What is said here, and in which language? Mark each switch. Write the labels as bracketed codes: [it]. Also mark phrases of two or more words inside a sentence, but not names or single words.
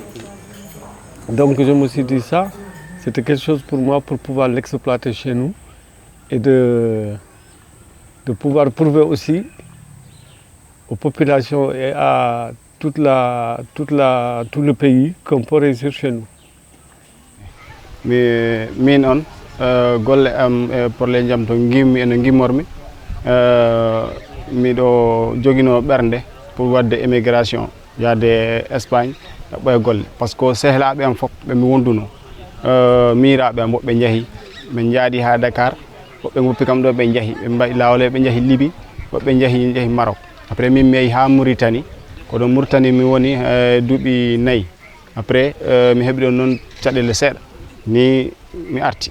[fr] Donc je me suis dit ça, c'était quelque chose pour moi pour pouvoir l'exploiter chez nous et de pouvoir prouver aussi aux populations et à tout le pays qu'on peut réussir chez nous. [ff] golle am e porle jam to gimmi ene gimmormi miɗo joguino ɓernde pour wadde émigration yaade Espagne ɓoye golle [fr] par ce que [ff] sehlaɓe am fof ɓe mi wonduno miiraɓe am woɓɓe jeehi ɓe jaaɗi ha Dakar woɓɓe goppi kam ɗo ɓe jeehi ɓe mbaɗi lawol ɓe jeehi Libye woɓɓe jeehi Maroc après min mi yeehi ha Mauritanie ko ɗo Mauritanie mi woni duuɓi 4 après mi heɓi ɗon noon caɗele seeɗa ni mi arti.